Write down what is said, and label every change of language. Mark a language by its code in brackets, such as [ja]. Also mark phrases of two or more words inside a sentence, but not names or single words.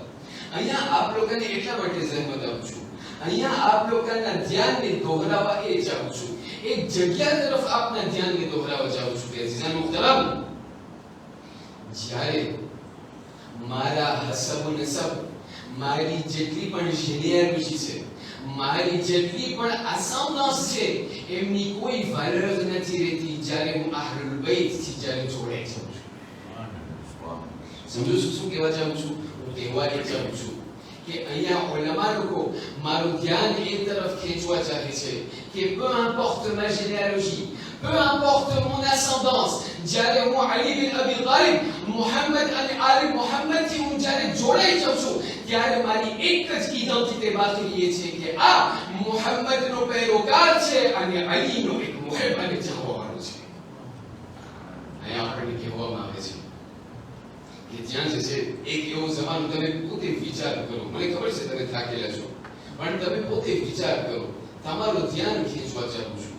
[gu] અહીંયા આપ લોકોને એટલા માટે જહેમત આપું છું, અહીંયા આપ લોકોના ધ્યાનને દોહરાવવા એ ચાહું છું, એક જગ્યા તરફ આપના ધ્યાનને દોહરાવવા ચાહું છું કે અઝીઝાન મુહતરમ, જ્યારે મારા હસબ નસબ, મારી જેટલી પણ જીનિયોલોજી છે, મારી જેટલી પણ આસેન્ડન્સ છે એમની કોઈ વેલ્યુ નથી રહેતી જ્યારે હું અહલુલ બૈત થી જ્યારે જોડાઈ જાઉં છું. સમજો છો શું કહેવા ચાહું છું? હું કહેવા એ ચાહું છું કે અહીંયા ઉલમા લોકો મારું ધ્યાન એ તરફ ખેંચવા ચાહે છે કે [fr] peu importe ma généalogie, peu importe mon ascendance, [gu] જ્યારે હું અલી બિન અબી તાલિબ મુહમ્મદ અને આલે મુહમ્મદ થી હું જ્યારે જોડાઈ જાઉં છું ત્યારે મારી એક જ ઇડેન્ટિટી બાકી રહે છે કે આ મુહમ્મદનો પેરોકાર છે અને અલીનો એક મુહિબ અને ચાહવાવાળો છે. અહીંયા આપણને કહેવામાં આવે છે કે જ્યાં જે છે એક એવો જમાનો, તમે પોતે વિચાર કરો, મને ખબર છે તમે થાકેલા છો, પણ તમે પોતે વિચાર કરો, તમારું ધ્યાન ખેંચવા ચાહું છું.